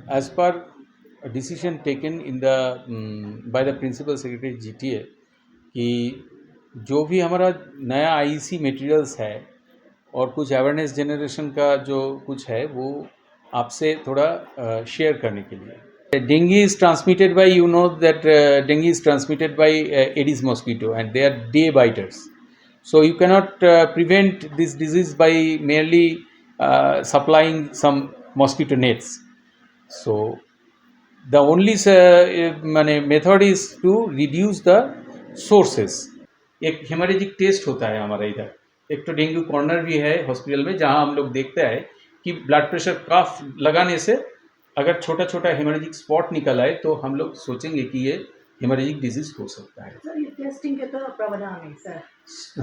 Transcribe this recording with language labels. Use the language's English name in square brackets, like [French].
[English] as per a decision taken in the by the principal secretary GTA [Hindi] कि जो भी हमारा नया आईईसी मटेरियल्स है और कुछ अवेयरनेस जनरेशन का जो कुछ है वो आपसे थोड़ा शेयर करने के लिए। [English] Dengue is transmitted by, you know that dengue is transmitted by Aedes mosquito and they are day biters, so you cannot prevent this disease by merely supplying some mosquito nets. So the only method is to reduce the sources. [Hindi] एक haemorrhagic test होता है हमारा इधर, एक तो dengue corner भी है hospital में जहाँ हम लोग देखते हैं कि ब्लड प्रेशर कफ लगाने से अगर छोटा छोटा हेमरेजिक स्पॉट निकल आए तो हम लोग सोचेंगे कि ये हेमरेजिक डिजीज हो सकता है। सर ये टेस्टिंग के तो प्रावधान है सर, सब